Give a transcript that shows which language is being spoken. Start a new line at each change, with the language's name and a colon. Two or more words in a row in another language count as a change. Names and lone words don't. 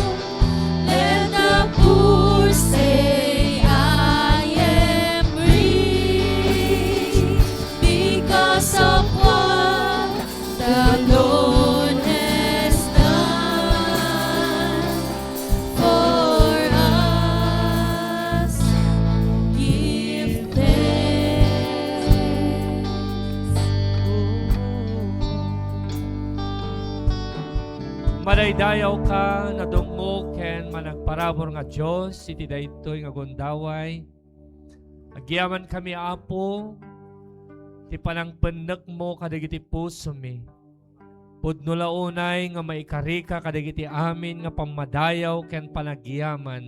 English: Let the poor say, I am rich because of what the Lord has done for us. Give thanks.
Iloko: madaydayaw ka na dungog ken managparabor nga Dios iti daytoy nga gundaway. Agyaman kami Apo ti panangpennek mo kadagiti puso mi. Pudno launay nga maikarika kadagiti amin nga pamadayaw ken panagyaman.